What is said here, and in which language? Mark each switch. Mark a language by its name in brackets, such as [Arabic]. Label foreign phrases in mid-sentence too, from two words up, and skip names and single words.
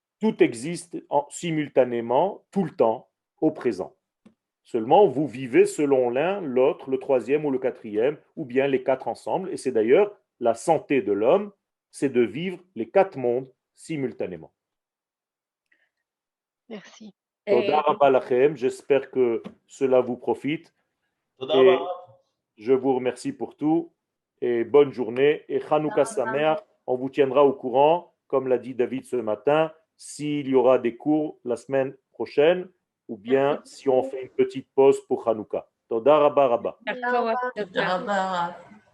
[French] Tout existe simultanément, tout le temps, au présent. Seulement, vous vivez selon l'un, l'autre, le troisième ou le quatrième, ou bien les 4 ensemble. Et c'est d'ailleurs la santé de l'homme, c'est de vivre les 4 mondes simultanément. Merci. [Hebrew] תודה רבה לכם. [French] J'espère que cela vous profite. Et je vous remercie pour tout. Et bonne journée. Et [Hebrew] חנוכה שמח. [French] On vous tiendra au courant, comme l'a dit David ce matin, s'il y aura des cours la semaine prochaine, ou bien si on fait une petite pause pour Hanouka. [Hebrew] תודה רבה רבה. תודה רבה.